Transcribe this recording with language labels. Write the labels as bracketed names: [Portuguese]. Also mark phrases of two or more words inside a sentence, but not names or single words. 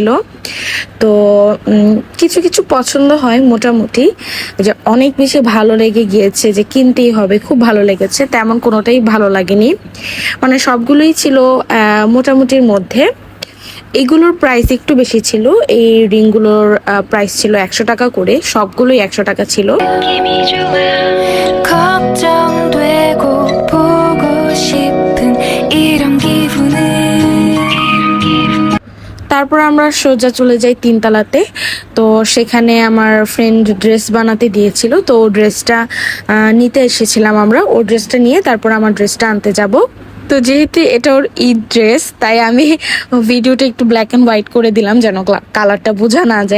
[Bangla] তো কিছু কিছু পছন্দ হয় মোটামুটি, যে অনেক বেশি ভালো লেগে গিয়েছে যে কিনতেই হবে, খুব ভালো লেগেছে তেমন কোনোটাই ভালো লাগেনি। মানে সবগুলোই ছিল মোটামুটির মধ্যে। এগুলোর প্রাইস একটু বেশি ছিল, এই রিংগুলোর প্রাইস ছিল 100 টাকা করে, সবগুলোই 100 টাকা ছিল। [Korean] 느낌이 좋아 걱정되고 보고 싶은 이런 기분은 [Bangla] তারপর আমরা সোজা চলে যাই 3 তলাতে। তো সেখানে আমার ফ্রেন্ড ড্রেস বানাতে দিয়েছিল, তো ও ড্রেসটা নিতে এসেছিলাম আমরা। ওর ড্রেসটা নিয়ে তারপর আমার ড্রেসটা আনতে যাব। তো যেহেতু এটা ওর ঈদ ড্রেস, তাই আমি ভিডিওটা একটু [English] black and white [Bangla] করে দিলাম যেন কালারটা বোঝা না যায়।